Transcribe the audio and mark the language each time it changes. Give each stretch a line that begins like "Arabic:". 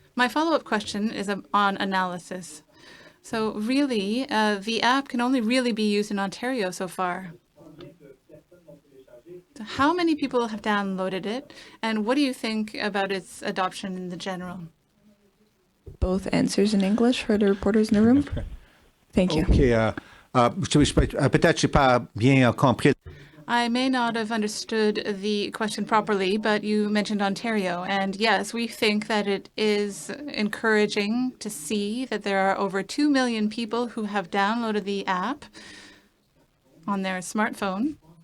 English: My follow-up question is on analysis. So really, the app can only really be used in Ontario so far. So how many people have downloaded it, and what do you think about its adoption in the general? Both answers in English for the reporters in the room. Thank you. OK.
French: Peut-être je n'ai pas bien compris.
English: I may not have understood the question properly, but you mentioned Ontario. And yes, we think that it is encouraging to see that there are over 2 million people who have downloaded the app on their smartphone.